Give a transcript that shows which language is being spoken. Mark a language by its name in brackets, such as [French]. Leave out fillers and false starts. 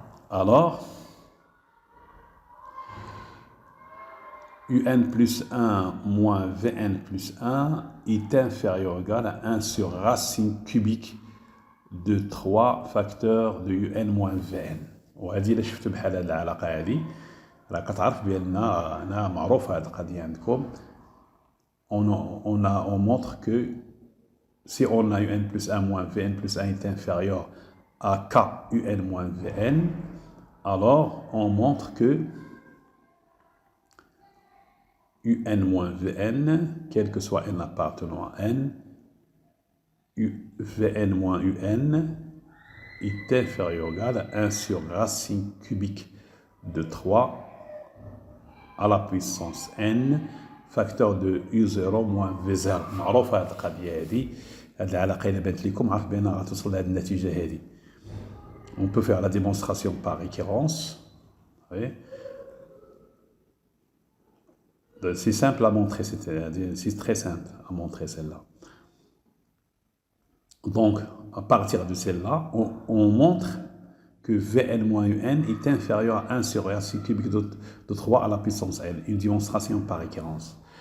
[French] Alors, UN plus 1 moins Vn plus 1 est inférieur ou égal à 1 sur racine cubique de 3 facteur de UN moins Vn. [Arabic] وهذه إلا شفتوا بحال هذه العلاقة هذه راه كتعرف بأن أنا معروف هذه القضية عندكم. [French] On montre que si on a UN plus 1 moins Vn plus 1 est inférieur à K UN moins Vn, alors on montre que UN moins Vn, quel que soit n appartenant à n, Vn moins Un est inférieur ou égal à 1 sur racine cubique de 3 à la puissance n facteur de U0 moins V0. [Arabic] معروفة هذه القضية هذه، هذه العلاقة إلا بانت لكم عارف بأنها غتوصل لهذه النتيجة هذه. [French] On peut faire la démonstration par récurrence. C'est simple à montrer, c'est très simple à montrer celle-là. Donc, à partir de celle-là, on montre que Vn moins Un est inférieur à 1 sur racine cubique de 3 à la puissance n, une démonstration par récurrence.